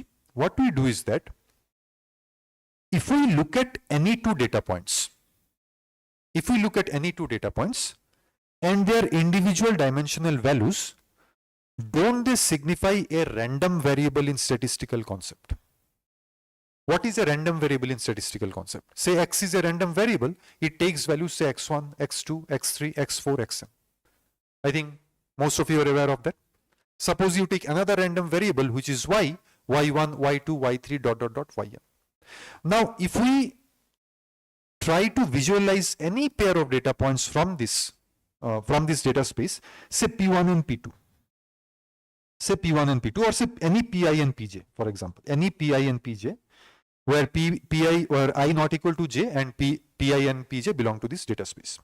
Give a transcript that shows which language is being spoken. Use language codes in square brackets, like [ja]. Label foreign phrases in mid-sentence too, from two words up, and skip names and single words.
[en] What we do is that if we look at any two data points, and their individual dimensional values, don't they signify a random variable in statistical concept? What is a random variable in statistical concept? Say x is a random variable, it takes values say x1, x2, x3, x4, xn. I think most of you are aware of that. Suppose you take another random variable which is y, y1, y2, y3, dot, dot, dot, yn. Now, if we try to visualize any pair of data points from this data space, say P1 and P2. Say P1 and P2, or say any Pi and Pj, for example, any Pi and Pj, where Pi or I not equal to j and Pi and Pj belong to this data space.